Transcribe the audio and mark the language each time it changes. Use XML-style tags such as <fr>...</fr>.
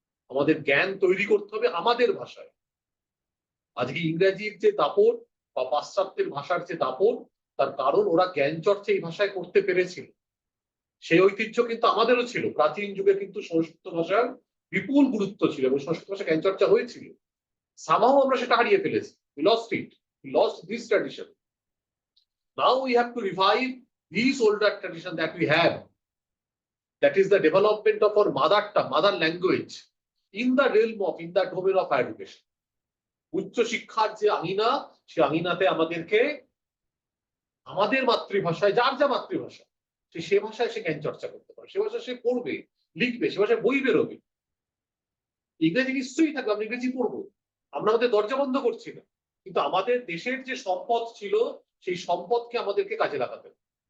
<bn>আমাদের জ্ঞান তৈরি করতে হবে আমাদের ভাষায়। আজকে ইংরেজির যে দাপট বা পাশ্চাত্যের ভাষার যে দাপট, তার কারণ ওরা জ্ঞান চর্চা এই ভাষায় করতে পেরেছিল। সেই ঐতিহ্য কিন্তু আমাদেরও ছিল। প্রাচীন যুগে কিন্তু সংস্কৃত ভাষার বিপুল গুরুত্ব ছিল এবং সংস্কৃত ভাষা জ্ঞান চর্চা হয়েছিল।</bn> <en>somehow</en> <bn>আমরা সেটা হারিয়ে ফেলেছি।</bn> <en>we lost it, we lost this tradition. Now we have to revive these older tradition that we have, that is the development of our mother tongue, mother language in the realm of, in the domain of education.</en> <bn>উচ্চ শিক্ষার যে আঙিনা, সে আঙিনাতে আমাদেরকে আমাদের মাতৃভাষায়, যার যা মাতৃভাষা, সে ভাষায় সে জ্ঞান চর্চা করতে পারে, সে ভাষায় সে পড়বে, লিখবে, সে ভাষায় বই বেরোবে। ইংরেজি নিশ্চয়ই থাকবে, আমরা ইংরেজি পড়বো, আমরা আমাদের দরজা বন্ধ করছি না, কিন্তু আমাদের দেশের যে সম্পদ ছিল সেই সম্পদকে আমাদেরকে কাজে লাগাতে হবে।</bn>